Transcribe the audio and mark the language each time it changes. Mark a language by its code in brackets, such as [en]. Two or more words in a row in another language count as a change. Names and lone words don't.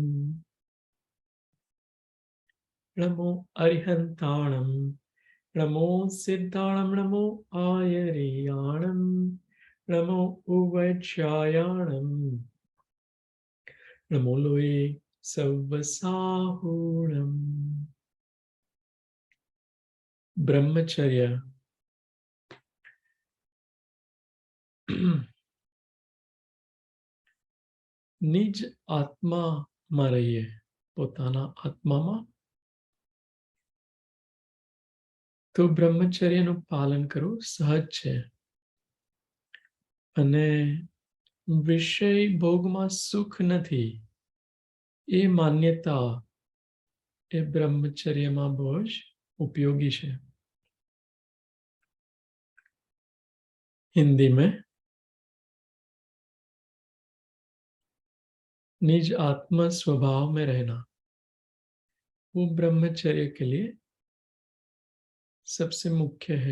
[pra] नमो अरिहन्ताणं नमो सिद्धाणं नमो आयर्याणं नमो उवज्रायाणं नमो लोये सव्वसाहूणम्। [gu] ब्रह्मचर्य નિજ આત્મામાં રહીએ, પોતાના આત્મામાં, તો બ્રહ્મચર્યનું પાલન કરવું સહજ છે. અને વિષય ભોગમાં સુખ નથી એ માન્યતા એ બ્રહ્મચર્યમાં બહુ જ ઉપયોગી છે. [hi] हिंदी में निज आत्म स्वभाव में रहना वो ब्रह्मचर्य के लिए सबसे मुख्य है.